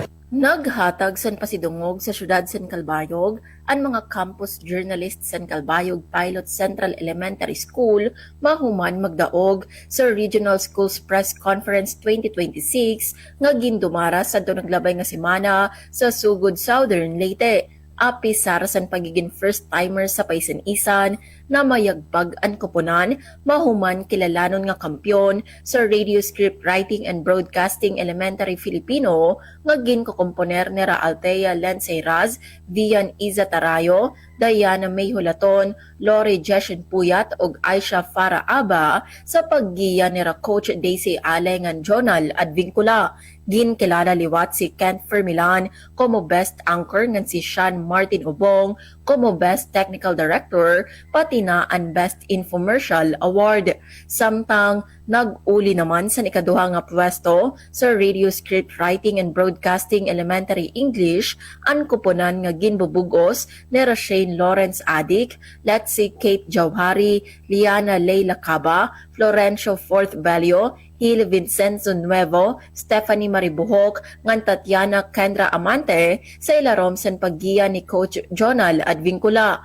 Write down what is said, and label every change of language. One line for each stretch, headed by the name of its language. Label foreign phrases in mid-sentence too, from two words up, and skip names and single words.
Waray: Naghatag san pasidungog sa syudad San Calbayog ang mga
English: campus journalist
Waray: San Calbayog Pilot Central Elementary School mahuman magdaog sa Regional Schools Press Conference 2026 nga gindumara sa naglabay nga semana sa Sugod, Southern Leyte. Api sara san pagiging first-timer sa Paisan-Isan na mayagbag ang koponan, mahuman kilalanon nga kampyon sa
English: radio script writing and broadcasting elementary Filipino
Waray: nga ginkokomponer ni Althea Lanceiraz, Vian Iza Tarayo, Diana May Hulaton, Lori Jeshen Puyat ug Aisha Farah Aba sa paggiya ni Coach Daisy Alengan Jonal Advincula. Ginkilala liwat si Kent Fermilan como
English: Best Anchor
Waray: ngan si Sean Martin Obong como
English: Best Technical Director
Waray: pati na ang
English: Best Infomercial Award.
Waray: Samtang nag-uli naman sa ikaduha nga pwesto sa
English: Radio Script Writing and Broadcasting Elementary English
Waray: ang kuponan nga ginbubugos ni Rashane Lawrence Adik, Letzi Kate Jauhari, Liana Leila Caba, Florencio Forth Belio, Hil Vincenzo Nuevo, Stephanie Maribuhok, ngan Tatiana Kendra Amante sa ilarom san paggiya ni Coach Jonal Advincula.